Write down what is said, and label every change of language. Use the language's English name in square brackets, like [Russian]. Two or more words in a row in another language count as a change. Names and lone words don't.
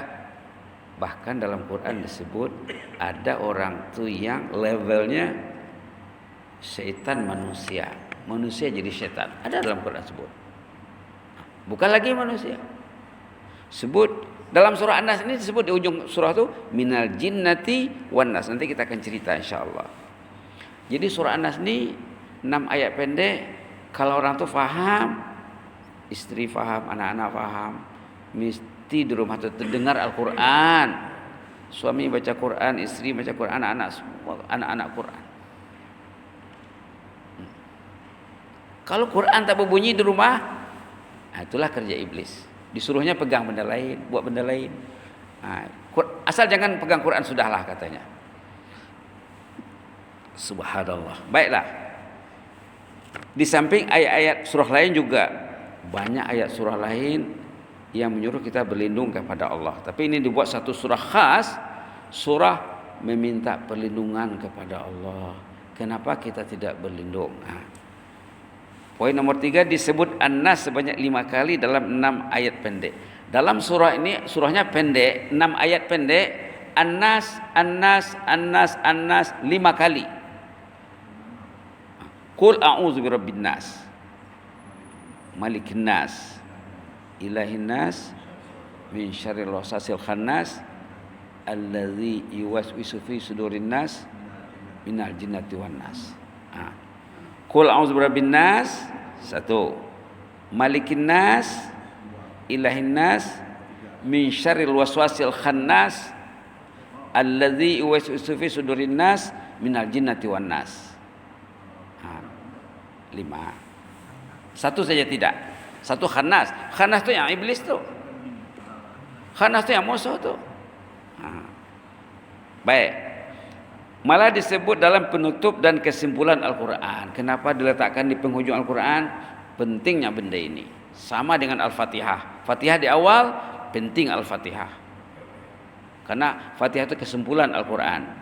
[Malay] Bahkan dalam Quran disebut ada orang tu yang levelnya syaitan manusia jadi syaitan. Ada dalam Quran sebut. Bukan lagi manusia. Sebut dalam surah An-Nas ini disebut di ujung surah tu [Arabic] من الجنة والناس. [Malay] Nanti kita akan cerita insyaallah. Jadi surah An-Nas ni 6 ayat pendek. Kalau orang tu faham, istri faham, anak-anak faham, mesti di rumah tu terdengar Al-Quran. Suami baca Quran, istri baca Quran, anak-anak semua anak-anak Quran. Kalau Quran tak berbunyi di rumah, itulah kerja iblis. Disuruhnya pegang benda lain, buat benda lain. Asal jangan pegang Quran sudahlah katanya. Subhanallah. Baiklah. Di samping ayat-ayat surah lain juga banyak ayat surah lain yang menyuruh kita berlindung kepada Allah. Tapi ini dibuat satu surah khas, surah meminta perlindungan kepada Allah. Kenapa kita tidak berlindung? Poin nomor 3 disebut An-Nas sebanyak 5 kali dalam 6 ayat pendek. Dalam surah ini, surahnya pendek, 6 ayat pendek, An-Nas, An-Nas, An-Nas, An-Nas 5 kali. [Arabic] قل أعوذ برب الناس، ملك الناس، إله الناس، من شر الوسواس الخناس، الذي يوسوس في صدور الناس، من الجنة والناس. قل أعوذ برب الناس, 1. ملك الناس، إله الناس، من شر الوسواس الخناس، الذي يوسوس في صدور الناس، من الجنة والناس. [Malay] 5. 1 saja tidak. 1 khannas. Khannas tu yang iblis tu. Khannas tu yang musuh tu. Baik. Malah disebut dalam penutup dan kesimpulan Al-Quran. Kenapa diletakkan di penghujung Al-Quran? Pentingnya benda ini. Sama dengan Al-Fatihah. Fatihah di awal, penting Al-Fatihah. Karena Fatihah itu kesimpulan Al-Quran.